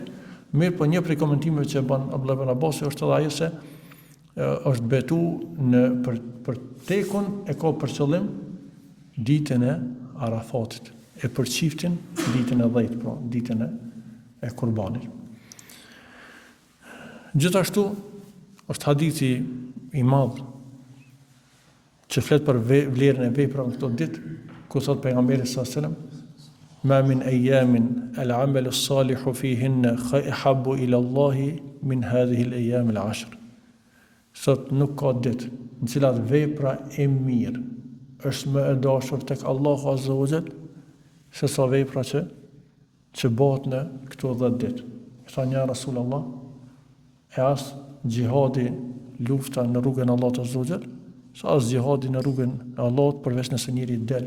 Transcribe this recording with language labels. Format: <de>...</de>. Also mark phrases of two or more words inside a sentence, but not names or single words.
<sq>Mirë, po një prej komentimeve që bën Abdullah ibn Abbas është edhe ajo se është betu për tekun e ka për qëllim ditën e Arafatit, e për çiftin ditën e 10, pra ditën e Kurbanit. Gjithashtu është hadithi i madh që flet për vlerën e veprave këto ditë, ku thot pejgamberi</sq> <ar>صلى الله عليه وسلم ما من أيام العمل الصالح فيهن أحب إلى الله من هذه الأيام العشر.</ar> <sq>Sot nuk ka ditë në cilat vepra e mirë është më e dashur tek Allahu</sq> <ar>عز وجل</ar> <sq>se sa vepra që bëhet në këto 10 ditë. Tha një Rasulullah, e as gjihadi, lufta në rrugën e Allahut</sq> <ar>عز وجل,</ar> <sq>sa as gjihadi në rrugën e Allahut përveç nëse njëri del.</sq>